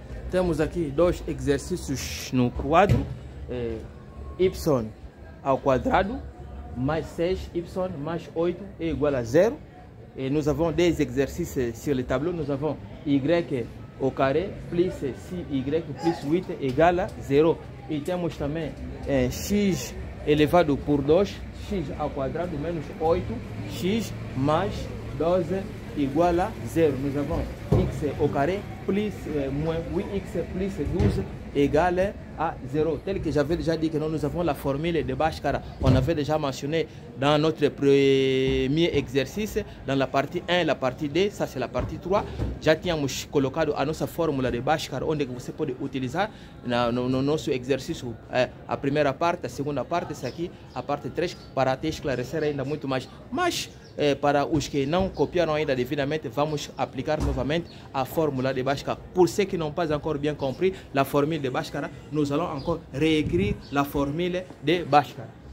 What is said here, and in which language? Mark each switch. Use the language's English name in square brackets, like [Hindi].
[Portuguese] Temos aqui dois exercícios no quadro, y ao quadrado mais 6y mais 8 é igual a 0. [French] Et nous avons des exercices sur le tableau. Nous avons y au carré plus 6y plus 8 égale a 0. [Portuguese] E temos também x elevado por 2, x ao quadrado menos 8x mais 12 igual a 0. [French] Nous avons x au carré plus moins 8x plus 12 égale à 0. Tel que j'avais déjà dit que nous avons la formule de Bhaskara. On avait déjà mentionné dans notre premier exercice, dans la partie 1 et la partie 2, ça c'est la partie 3. [Portuguese] Já tínhamos colocado a nossa fórmula de Bhaskara, onde você pode utilizar no nosso exercício a primeira parte, a segunda parte, essa aqui, a parte 3, para te esclarecer ainda muito mais. Mas para os que não copiaram ainda devidamente, vamos aplicar novamente a fórmula de Bhaskara. [French] Pour ceux qui n'ont pas encore bien compris la formule de Bhaskara, nous allons encore réécrire la formule de Bhaskara.